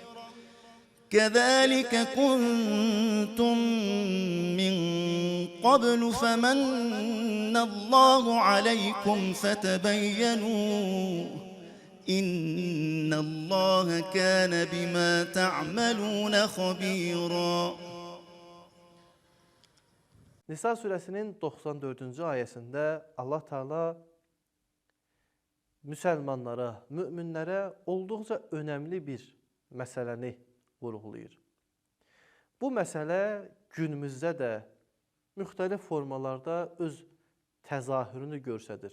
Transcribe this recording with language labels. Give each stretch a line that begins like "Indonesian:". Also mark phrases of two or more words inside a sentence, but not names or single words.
Arabic: كذلك كنتم من قبل فمن الله عليكم فتبينوا إن الله كان بما تعملون خبيرا.
Azerbaijani: Nisa surəsinin 94-cü ayəsində Allah Teala müsəlmanlara, müminlərə olduqca önəmli bir məsələni vurğulayır. Bu məsələ günümüzdə də müxtəlif formalarda öz təzahürünü göstərir.